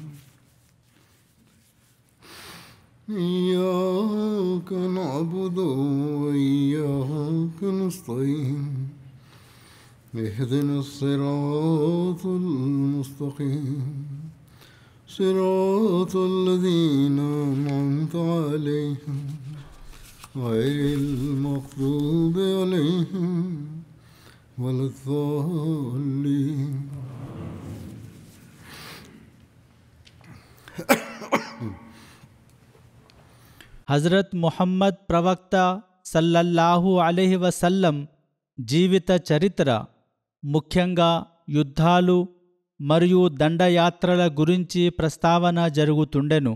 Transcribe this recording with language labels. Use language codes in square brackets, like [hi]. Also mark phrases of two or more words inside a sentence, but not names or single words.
[ar] إياك نعبد وإياك نستعين اهدنا الصراط المستقيم صراط الذين أنعمت عليهم غير المغضوب عليهم ولا الضالين [te] హజరత్ ముహమ్మద్ ప్రవక్త [ar] صلى الله عليه وسلم [te] జీవిత చరిత్ర, ముఖ్యంగా యుద్ధాలు మరియు దండయాత్రల గురించి ప్రస్తావన జరుగుతుండెను.